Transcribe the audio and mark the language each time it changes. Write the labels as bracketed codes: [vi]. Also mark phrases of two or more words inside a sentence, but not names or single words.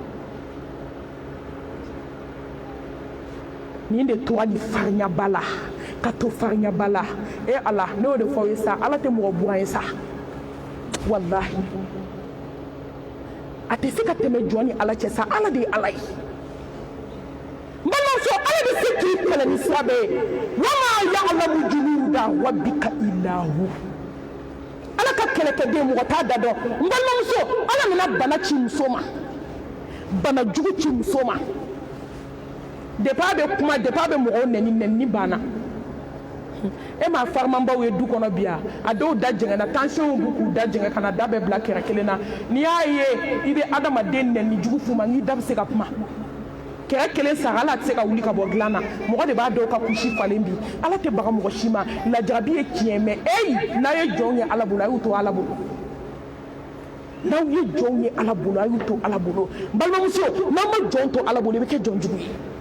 [bm] nin de tora nin farinya ba la ka to farinya bala ala n'o de fɔ ye sa ala tɛ mɔgɔ buran ye sa wallahi a tɛ se ka tɛmɛ jɔn ni ala cɛ sa ala de ye ala ye n balimamuso ala bɛ se k'i kɛlɛ ni sira bɛɛ ye [ar] وما يعلم جنود ربك إلا هو [bm] ala ka kɛlɛkɛden mɔgɔ t'a da dɔn n balimamuso ala nana bana ci muso ma bana jugu ci muso ma depuis a bɛ kuma depuis a bɛ mɔgɔw nɛni banna e ma farimanbaw ye du kɔnɔ bi a dɔw da jɛngɛnna tension b'u k'u da jɛngɛ ka na da bɛɛ bila kɛrɛ kelen na n'i y'a ye i bɛ adamaden nɛni jugu f'u ma n'i da bɛ se ka kuma kɛrɛ kelen sara ala tɛ se ka wuli ka bɔ dilan na mɔgɔ de b'a dɔw ka kusi falen bi ala tɛ baga mɔgɔ si ma lajarabi ye tiɲɛ mɛ n'a ye jɔnw ye ala bolo a y'u to ala bolo n'aw ye jɔnw ye ala bolo a y'u to ala bolo balimamuso n'aw ma jɔn to ala bolo i bɛ kɛ jɔn jugu ye